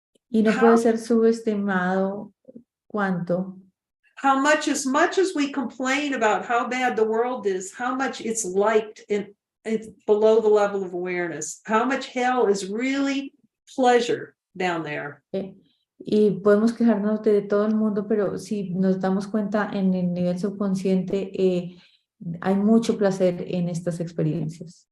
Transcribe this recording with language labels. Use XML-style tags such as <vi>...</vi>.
<es>Y no puede ser subestimado cuánto.</es> <en>How much, as we complain about how bad the world is, how much it's liked and it's below the level of awareness. How much hell is really pleasure down there.</en> <es>Y podemos quejarnos de todo el mundo, pero si nos damos cuenta en el nivel subconsciente, hay mucho placer en estas experiencias.</es>